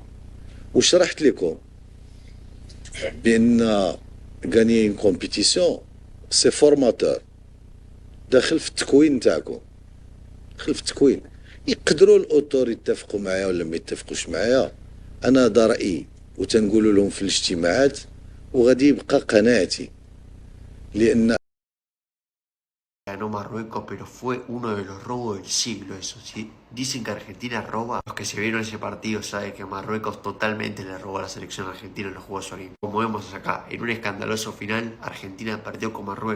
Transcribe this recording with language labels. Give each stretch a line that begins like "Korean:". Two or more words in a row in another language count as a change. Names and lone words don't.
Arabic: وشرحت لكم بان غاني
French: une compétition c'est formateur,
Arabic: داخل في التكوين نتاعكم، داخل في التكوين. يقدروا الاوتور يتفقوا معايا ولا ما يتفقوش معايا، انا هذا رايي وتنقولوا لهم في الاجتماعات، وغادي يبقى قناعتي، لأن
Spanish: ganó Marruecos, pero fue uno de los robos del siglo eso. Si dicen que Argentina roba, los que se vieron ese partido saben que Marruecos totalmente le robó a la selección argentina en los Juegos Olímpicos. Como vemos acá, en un escandaloso final, Argentina perdió con Marruecos.